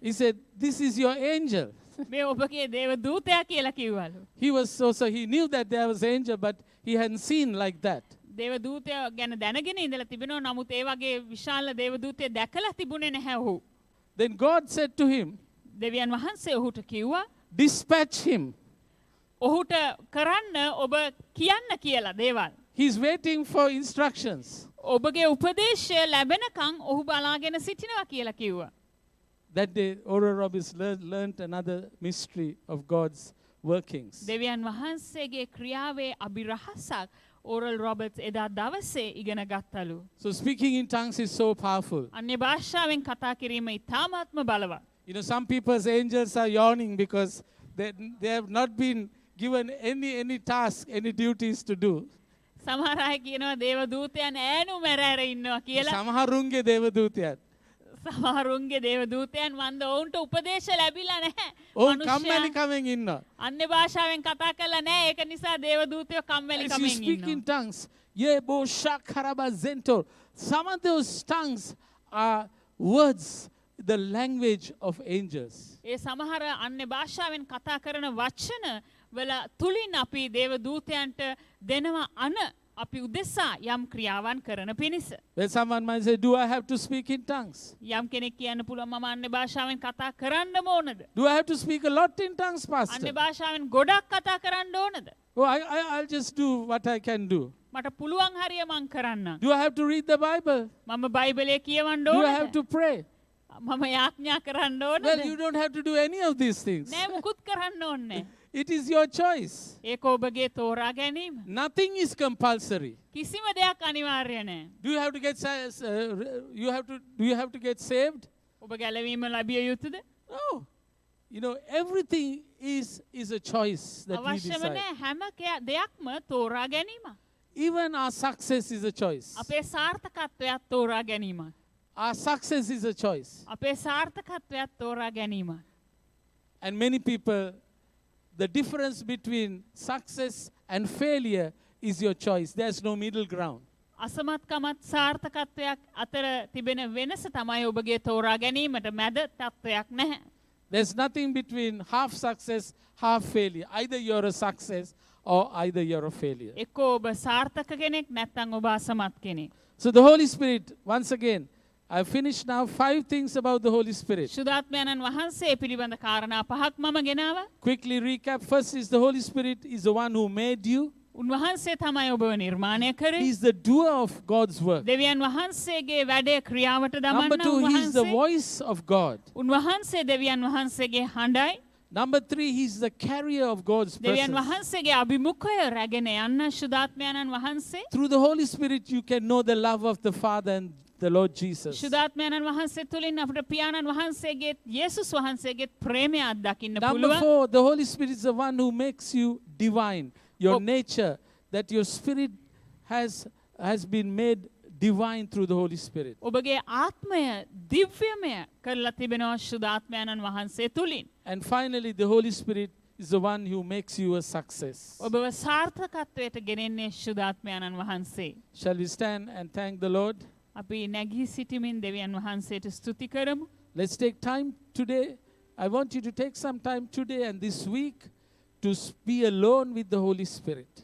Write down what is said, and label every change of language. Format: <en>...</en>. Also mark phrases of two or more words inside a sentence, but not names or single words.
<en>He said, this is your angel.</en> <si>මේ ඔබගේ දේව දූතයා කියලා කිව්වලු.</si> <en>He knew that there was an angel, but he hadn't seen like that.</en> <si>දේව දූතයා ගැන දැනගෙන ඉඳලා තිබෙනවා. නමුත් ඒ වගේ විශාල දේව දූතයෙක් දැකලා තිබුණේ නැහැ ඔහු.</si> <en>Then God said to him,</en> <si>දෙවියන් වහන්සේ ඔහුට කිව්වා</si> <en>dispatch him.</en> <si>ඔහුට කරන්න ඔබ කියන්න කියලා දේවල්.</si> <en>He's waiting for instructions.</en> <si>ඔබගේ උපදේශය ලැබෙනකන් ඔහු බලාගෙන සිටිනවා කියලා කිව්වා.</si> <en>That day, Oral Roberts learned another mystery of God's workings.</en> <si>දෙවියන් වහන්සේගේ ක්‍රියාවේ අභිරහසක් ඕරල් රොබර්ට්ස් එදා දවසේ ඉගෙන ගත්තලු.</si> <en>So speaking in tongues is so powerful.</en> <si>අන්‍ය භාෂාවෙන් කතා කිරීම ඉතාමත්ම බලවත්.</si> <en>You know, some people's angels are yawning because they have not been given any task, any duties to do.</en> <si>සමහර අය කියනවා දේව දූතයන් ඈනු මැරෑර ඉන්නවා කියලා. සමහරුන්ගේ දේවදූතයන්. සමහරුන්ගේ දේව දූතයන් වන්ද ඔවුන්ට උපදේශ ලැබිලා නැහැ. ඔවුන් කම්මැලි කමෙන් ඉන්නවා. අන්‍ය භාෂාවෙන් කතා කරලා නැහැ. ඒක නිසා දේව දූතයෝ කම්මැලි</si> <en>As you</en> <si>කමෙන්</si> <en>speak in</en> <si>ඉන්නවා.</si> <en>tongues, Yebo Shakaraba Zento, some of those tongues are words, the language of angels.</en> <si>ඒ සමහර අන්‍ය භාෂාවෙන් කතා කරන වචන වල තුලින් අපි දේව දූතයන්ට දෙනවා අන අපි උදෙසා යම් ක්‍රියාවන් කරන පිණිස.</si> <en>When someone might say, do I have to speak in tongues?</en> <si>යම් කෙනෙක් කියන්න පුළුවන් මම අන්‍ය භාෂාවෙන් කතා කරන්නම ඕනද?</si> <en>Do I have to speak a lot in tongues,</en> <si>අන්‍ය</si> <en>Pastor?</en> <si>භාෂාවෙන් ගොඩක් කතා කරන්න ඕනද?</si> <en>Oh, I'll just do what I can do.</en> <si>මට පුළුවන් හරිය මං කරන්න.</si> <en>Do I have to read the Bible?</en> <si>මම බයිබලයේ කියවන්න</si> <en>Do I have</en> <si>ඕනද?</si> <en>to pray?</en> <si>මම යාඥා කරන්න</si> <en>Well,</en> <si>ඕනද?</si> <en>you don't have to do any of these things.</en> <si>නෑ මුකුත් කරන්න ඕනේ.</si> <en>It is your choice.</en> <si>ඒක ඔබගේ තෝරා ගැනීම.</si> <en>Nothing is compulsory.</en> <si>කිසිම දෙයක් අනිවාර්ය නැහැ.</si> <en>Do you have to get do you have to get saved?</en> <si>ඔබ ගැලවීම ලැබිය යුතුද?</si> <en>No. You know, everything is a choice that we</en> <si>අවශ්‍යම</si> <en>decide.</en> <si>නැහැ හැම දෙයක්ම තෝරා ගැනීම.</si> <en>Even our success is a choice.</en> <si>අපේ සාර්ථකත්වයක් තෝරා ගැනීම.</si> <en>Our success is a choice.</en> <si>අපේ සාර්ථකත්වයක් තෝරා ගැනීම.</si> <en>And many people, the difference between success and failure is your choice. There's no middle ground.</en> <si>අසමත්කමත් සාර්ථකත්වයක් අතර තිබෙන වෙනස තමයි ඔබගේ තෝරා ගැනීමට මැද තත්වයක් නැහැ.</si> <en>There's nothing between half success, half failure. Either you're a success or either you're a failure.</en> <si>එක්කෝ ඔබ සාර්ථක කෙනෙක් නැත්නම් ඔබ අසමත් කෙනෙක්.</si> <en>So the Holy Spirit, once again, I've finished now 5 things about the Holy Spirit.</en> <si>ශුද්ධාත්මයන්න් වහන්සේ පිළිබඳ කාරණා පහක් මම ගෙනාවා.</si> <en>Quickly recap. First is the Holy Spirit is the one who made you.</en> <si>උන්වහන්සේ තමයි ඔබව නිර්මාණය කරේ.</si> <en>He's the doer of God's work.</en> <si>දෙවියන් වහන්සේගේ වැඩේ ක්‍රියාවට</si> <en>Number</en> <si>දමන්න</si> <en>2, he's the</en> <si>උන්වහන්සේ.</si> <en>voice of God.</en> <si>උන්වහන්සේ දෙවියන් වහන්සේගේ හඬයි.</si> <en>Number 3, he's the carrier of God's</en> <si>දෙවියන්</si> <en>presence.</en> <si>වහන්සේගේ අභිමුඛය රැගෙන යන්න ශුද්ධාත්මයන්න් වහන්සේ.</si> <en>Through the Holy Spirit, you can know the love of the Father and the Lord Jesus.</en> <si>ශුද්ධාත්මයන්න් වහන්සේ තුලින් අපට පියාණන් වහන්සේගේ යේසුස් වහන්සේගේ ප්‍රේමය අත්දකින්න</si> <en>Number</en> <si>පුළුවන්.</si> <en>4, the Holy Spirit is the one who makes you divine. Your Oh. nature, that your spirit has been made divine through the Holy Spirit.</en> <si>ඔබගේ ආත්මය දිව්‍යමය කරලා තිබෙනවා ශුද්ධාත්මයන්න් වහන්සේ තුලින්.</si> <en>And finally, the Holy Spirit is the one who makes you a success.</en> <si>ඔබව සාර්ථකත්වයට ගෙනෙන්නේ ශුද්ධාත්මයන්න් වහන්සේ.</si> <en>Shall we stand and thank the Lord?</en> <si>අපි නැගී සිටමින් දෙවියන් වහන්සේට ස්තුති කරමු.</si> <en>Let's take time today. I want you to take some time today and this week to be alone with the Holy Spirit.</en>